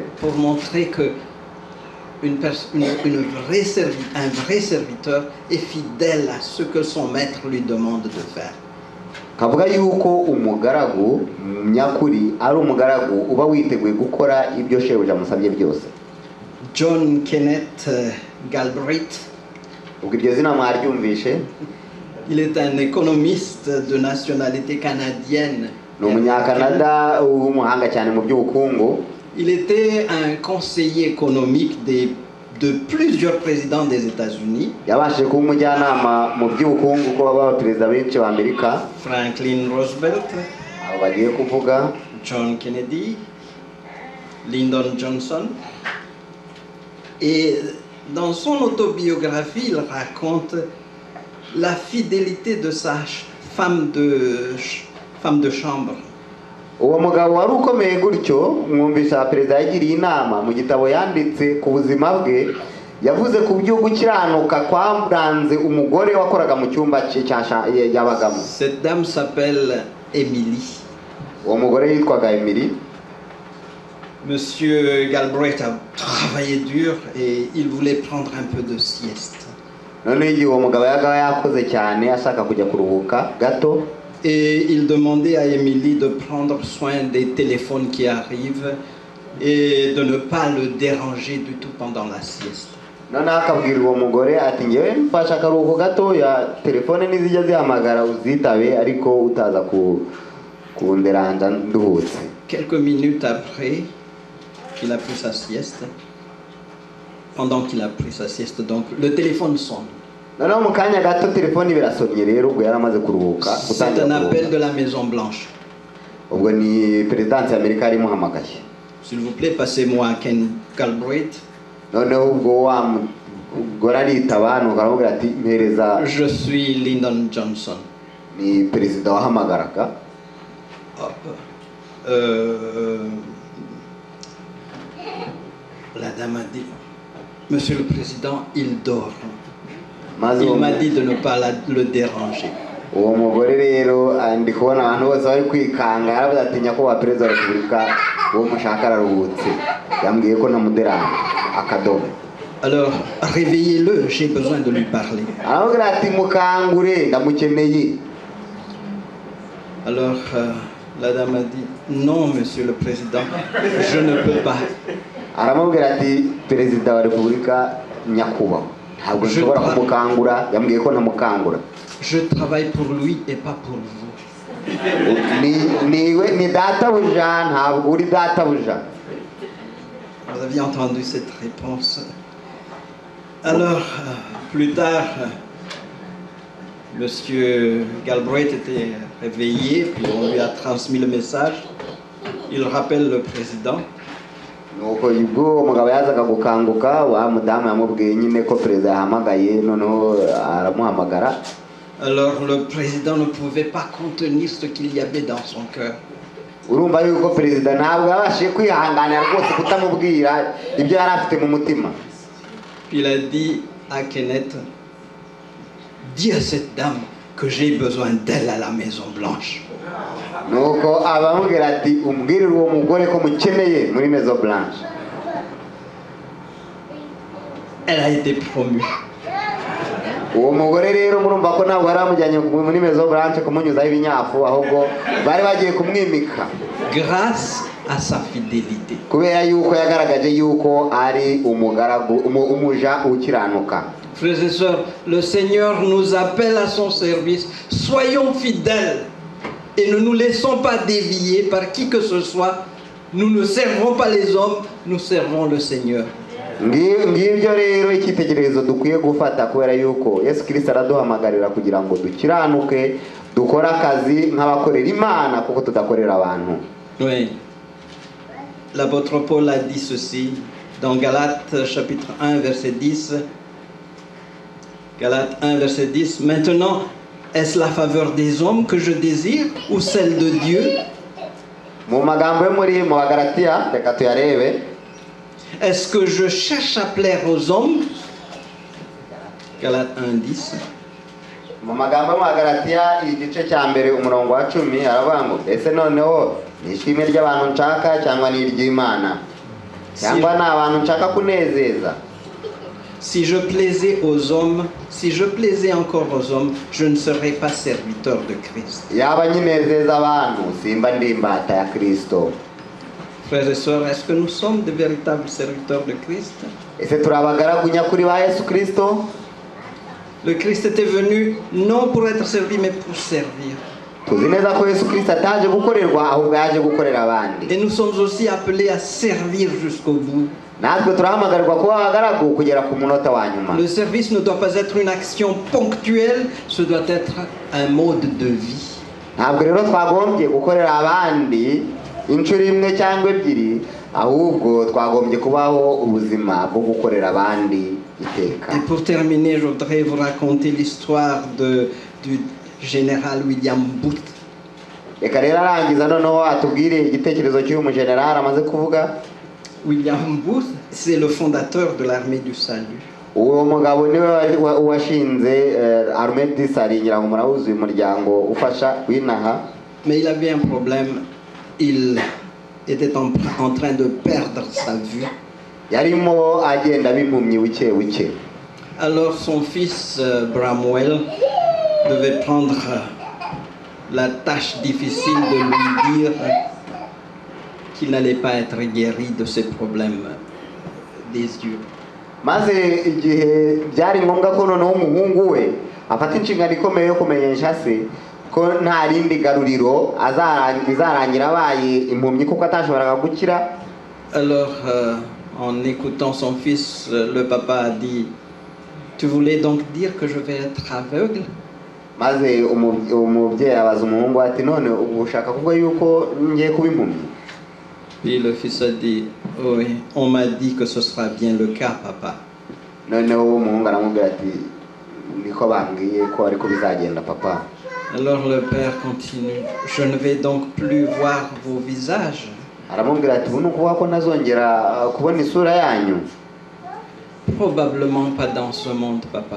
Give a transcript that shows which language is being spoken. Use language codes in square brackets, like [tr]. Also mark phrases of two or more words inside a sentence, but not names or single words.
[fr] pour montrer que un vrai serviteur est fidèle à ce que son maître lui demande de faire. [rw] kavuga yuko umugaragu nyakuri ari umugaragu uba witeguye gukora ibyo shebuja amusabye byose. John Kenneth Galbraith, ubwo iryo zina mwaryumvishe, [fr] il est un économiste de nationalité canadienne. [rw] ni umunyakanada w'umuhanga cyane mu by'ubukungu. [fr] Il était un conseiller économique de plusieurs présidents des États-Unis. [rw] yabashije kuba umujyanama mu by'ubukungu ko b'abaperezida benshi b'Amerika. Franklin Roosevelt, abo bagiye kuvuga John Kennedy, Lyndon Johnson. [fr] Et dans son autobiographie, il raconte la fidélité de sa femme de chambre. [rw] uwo mugabo wari ukomeye gutyo mwumvisha perezida yagiriye inama mu gitabo yanditse ku buzima bwe, yavuze ku byo gukiranuka kwaranze umugore wakoraga mu cyumba cye yabagamo. [fr] Cette dame s'appelle Émilie. [rw] uwo mugore yitwaga Emily. [fr] Monsieur Galbraith a travaillé dur et il voulait prendre un peu de sieste. [rw] noneho igihe uwo mugabo yakoze cyane ashaka kujya kuruhuka gato, [fr] Et il demandait à Émilie de prendre soin des téléphones qui arrivent et de ne pas le déranger du tout pendant la sieste. [rw] noneho akabwira uwo mugore ati ngewe mfashe akaruhuko gatoya, telefone nizijya zihamagara uzitabe ariko utaza kunderanja nduhutse. [fr] Quelques minutes après qu'il a pris sa sieste, pendant qu'il a pris sa sieste, donc le téléphone sonne. [rw] noneho mu kanya gato telefone birasomye rero ubwo yaramaze kuruhuka. [fr] C'est un appel de la Maison Blanche. [rw] ubwo ni perezidansi y'Amerika yari imuhamagaye. [fr] S'il vous plaît, passez-moi Ken Galbraith. [rw] noneho ubwo wa mugore aritaba nuko aramubwira ati mpereza. [fr] Je suis Lyndon Johnson. [rw] ni perezida wahamagaraga. [fr] La dame a dit, Monsieur le Président, il dort. [rw] maze [fr] Il m'a dit de ne pas le déranger. [rw] uwo mugore rero ndi kubona abantu bose bari kwikanga, yaravuze ati nyakubahwa perezida wa repubulika uwo mushaka araruhutse, yambwiye ko ntamuderanje akadomo. [fr] Alors, réveillez-le, j'ai besoin de lui parler. [rw] aramubwira ati mukangure ndamukeneye. [fr] Alors, la dame a dit, non, Monsieur le Président, je ne peux pas. [rw] aramubwira ati perezida wa repubulika nyakubahwa ntabwo nshobora kumukangura, yambwiye ko ntamukangura. [fr] Je travaille pour lui et pas pour vous. [rw] ni databuja ntabwo uri databuja. [fr] Vous aviez entendu cette réponse. Alors, plus tard, Monsieur Galbraith était réveillé, puis on lui a transmis le message. Il rappelle le président. [rw] nuko ubwo umugabo yazaga gukanguka, wa mudamu yamubwiye nyine ko perezida yahamagaye, noneho aramuhamagara. [fr] Alors le président ne pouvait pas contenir ce qu'il y avait dans son cœur. [rw] urumva yuko perezida ntabwo yabashije kwihanganira rwose kutamubwira ibyo yari afite mu mutima. [fr] Il a dit à Kenneth, dis à cette dame que j'ai besoin d'elle à la Maison Blanche. [rw] nuko abamubwira ati umbwirire uwo mugore ko mukeneye muri Maison Blanche. [fr] Elle a été promue. [rw] uwo mugore rero murumva ko ntabwo yari amujyanye muri Maison Blanche kumunyuzaho ibinyafu, ahubwo bari bagiye kumwimika [fr] Grâce à sa fidélité. [rw] kubera yuko yagaragaje yuko ari umugaragu umuja ukiranuka. [fr] Frères et sœurs, le Seigneur nous appelle à son service. Soyons fidèles et ne nous laissons pas dévier par qui que ce soit. Nous ne servons pas les hommes, nous servons le Seigneur. [rw] ngibyo rero icyitegererezo dukwiye gufata, kubera yuko Yesu Kristo araduhamagarira kugira ngo dukiranuke, dukore akazi nk'abakorera Imana kuko tudakorera abantu. [fr] Oui. L'apôtre Paul a dit ceci dans Galates chapitre 1 verset 10. Galates 1 verset 10. Maintenant, est-ce la faveur des hommes que je désire ou celle de Dieu? [rw] mu magambo yo muri mu Bagalatiya reka tuyarebe. [fr] Est-ce que je cherche à plaire aux hommes Galates 1:10. [rw] mu magambo yo mu Galatiya igice cya mbere umurongo wa 10 aravuga ngo ese noneho ni ishimwe ry'abantu nshaka cyangwa ni iry'Imana cyangwa ni abantu nshaka kunezeza. [fr] Si je plaisais aux hommes, si je plaisais encore aux hommes, je ne serais pas serviteur de Christ. [rw] Yaba nyinezeza abantu simba ndi imbata ya Kristo. [fr] Frères et sœurs, est-ce que nous sommes de véritables serviteurs de Christ? [rw] Ese turabagaragu nyakuri ba Yesu Kristo? [fr] Le Christ était venu non pour être servi, mais pour servir. [rw] Tuzi neza ko Yesu Kristo ataje gukorerwa ahubwo yaje gukorera abandi. [fr] Et nous sommes aussi appelés à servir jusqu'au bout. [rw] Natwe turahamagarwa kuba abagaragu kugera ku munota wa nyuma. [fr] Le service ne doit pas être une action ponctuelle, ce doit être un mode de vie. [rw] Ntabwo rero twagombye gukorera abandi inshuro imwe cyangwa ebyiri, ahubwo twagombye kubaho ubuzima bwo gukorera abandi iteka. [fr] Et pour terminer, je voudrais vous raconter l'histoire du général William Booth. [rw] Reka rero arangiza noneho atubwire igitekerezo cy'uyu mujenerali amaze kuvuga. [fr] William Booth, c'est le fondateur de l'armée du salut. [rw] Uwo mugabo niwe washinze armée du salut, ngira ngo murabuze uyu muryango ufasha winaha. [fr] Mais il avait un problème, il était en train de perdre sa vue. [rw] Yarimo agenda bimpumyi buke buke. [fr] Alors son fils Bramwell devait prendre la tâche difficile de lui dire qu'il n'allait pas être guéri de ses problèmes des yeux. [rw] Maze igihe byari ngombwa ko noneho umuhungu we afata inshingano ikomeye yo kumenyesha se ko nta rindi garuriro azarangira abaye impumyi kuko atashoboraga gukira. [fr] Alors en écoutant son fils, le papa a dit: tu voulais donc dire que je vais être aveugle? [rw] Maze umubyeyi abaza umuhungu ati none ubu ushaka kuvuga yuko ngiye kuba impumyi? [fr] Puis le fils a dit: oui, on m'a dit que ce sera bien le cas, papa. [rw] Noneho umuhungu aramubwira ati niko bambwiye ko ariko bizagenda papa. [fr] Alors le père continue: je ne vais donc plus voir vos visages. [rw] Aramubwira ati ubu nukuvuga ko nazongera kubona isura yanyu? [fr] Probablement pas dans ce monde, papa.